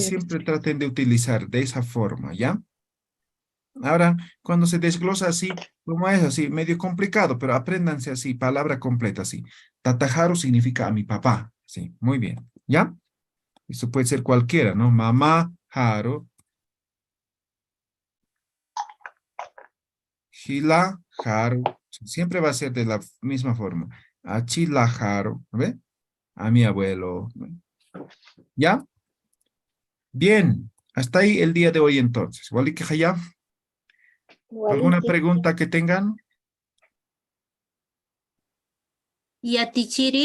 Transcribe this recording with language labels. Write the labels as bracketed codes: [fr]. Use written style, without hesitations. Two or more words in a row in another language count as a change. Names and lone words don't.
[es] siempre traten de utilizar de esa forma, ¿ya? Ahora, cuando se desglosa así, como es así, medio complicado, pero apréndanse así, palabra completa, así. Tatajaru significa a mi papá, sí, muy bien, ¿ya? Eso puede ser cualquiera, ¿no? Mamá, [ay] haru. Hila, haru. [es] Siempre va a ser de la misma forma. [ay] Achila, haru, [es] ¿ve? A mi abuelo, ¿ve? ¿Ya? Bien, hasta ahí el día de hoy entonces. Wali que haya. ¿Alguna pregunta que tengan? [ay] Yatichiri.